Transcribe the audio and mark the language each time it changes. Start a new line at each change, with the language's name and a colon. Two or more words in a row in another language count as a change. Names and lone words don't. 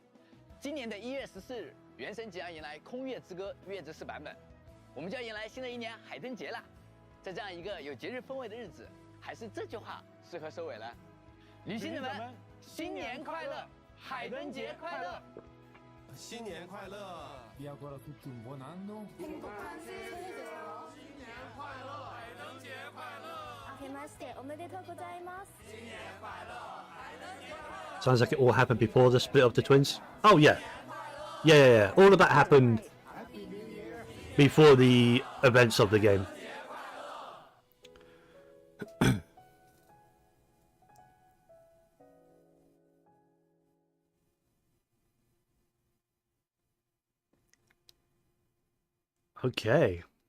Chinese: 今年的1月14日，原神即将迎来《空月之歌》月之4版本，我们就要迎来新的一年海灯节了。在这样一个有节日氛围的日子，还是这句话适合收尾了。旅行者们，新年快乐，海灯节快乐！新年快乐！
Italian: Vi auguro tutti un buon anno.
Chinese: 新年快乐，海灯节快乐！
Japanese: 明けましておめでとうございます。
Chinese: 新年快乐，海灯节快乐！
English: Sounds like it all happened before the split of the twins. Oh yeah. Yeah. All of that happened before the events of the game. Okay.